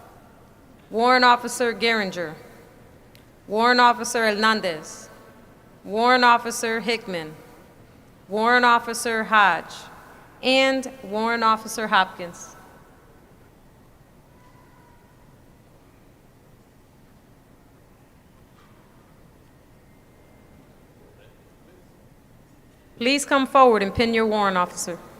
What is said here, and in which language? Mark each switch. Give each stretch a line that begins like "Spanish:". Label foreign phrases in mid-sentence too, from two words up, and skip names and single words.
English: Warrant Officer Geringer, Warrant Officer Hernandez, Warrant Officer Hickman, Warrant Officer Hodge, and Warrant Officer Hopkins. Please come forward and pin your warrant officer.